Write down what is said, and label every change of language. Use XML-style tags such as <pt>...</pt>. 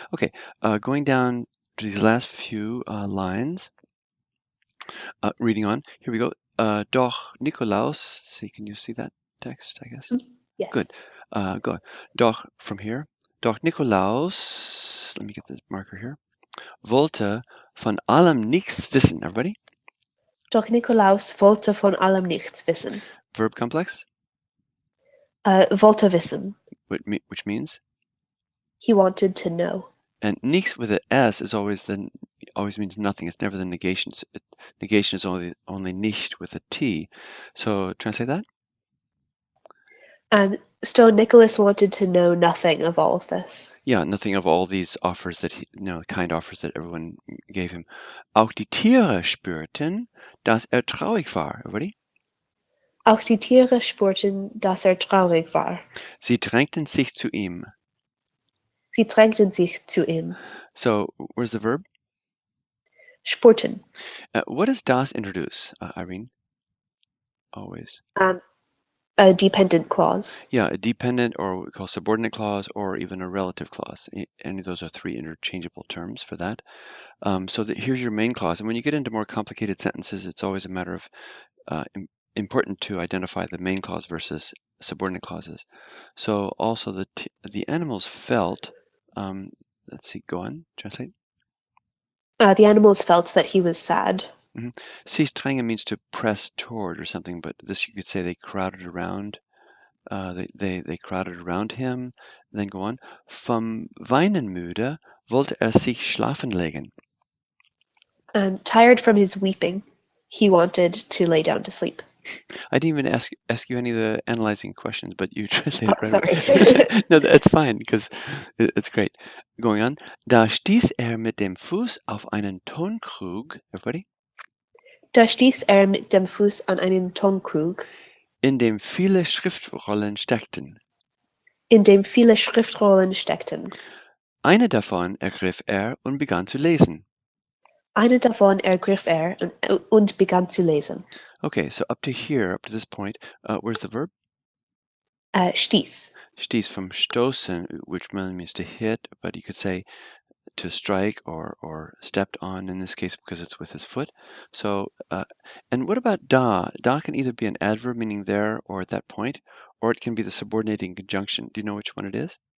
<en>Okay, going down to these last few lines. Reading on. Here we go. Doch Nikolaus. See, can you see that text? I guess. Yes. Good. Go. Doch from here. Doch Nikolaus. Let me get the marker here.</en> <de>Wollte von allem nichts wissen.</de> <en>Everybody.</en> <de>Doch Nikolaus wollte von allem nichts wissen.</de> <en>Verb complex.</en> <de>Wollte wissen.</de> <en>Which means? He wanted to know. And nichts with an S is always means nothing. It's never the negation. Negation is only nicht with a T. So translate that. So Nicholas wanted to know nothing of all of this. Yeah, nothing of all these offers that kind offers that everyone gave him.</en> <de>Auch die Tiere spürten, dass traurig war.</de> <en>Everybody?</en> <de>Auch die Tiere spürten, dass traurig war. Sie drängten sich zu ihm. Sie drängten sich zu ihm.</de> <en>So, where's the verb?</en> <de>Spürten.</de> <en>What does das introduce, Irene? Always. A dependent clause. Yeah, a dependent, or what we call subordinate clause, or even a relative clause. Any of those are three interchangeable terms for that. So here's your main clause. And when you get into more complicated sentences, it's always a matter of important to identify the main clause versus subordinate clauses. So also the animals felt, let's see, go on, translate. The animals felt that he was sad. Mm-hmm.</en> <de>Sich drängen</de> <en>means to press toward or something, but this you could say they crowded around. They crowded around him. Then go on.</en> <de>Vom Weinen müde wollte sich schlafen legen.</de> <en>Tired from his weeping, he wanted to lay down to sleep. I didn't even ask you any of the analyzing questions, but you translated right Sorry. away. No, that's fine because it's great. Going on.</en> <de>Da stieß mit dem Fuß auf einen Tonkrug.</de> <en>Everybody?</en> <de>Da stieß mit dem Fuß an einen Tonkrug, in dem viele Schriftrollen steckten. in dem viele Schriftrollen steckten. Eine davon ergriff er und begann zu lesen. Eine davon ergriff er und begann zu lesen.</de> <en>Okay, so up to here, up to this point, where's the verb?</en> <de>Stieß.</de> <en>Stieß from stoßen, which really means to hit, but you could say to strike or stepped on in this case because it's with his foot. So, and what about da? Da can either be an adverb meaning there or at that point, or it can be the subordinating conjunction. Do you know which one it is?</en>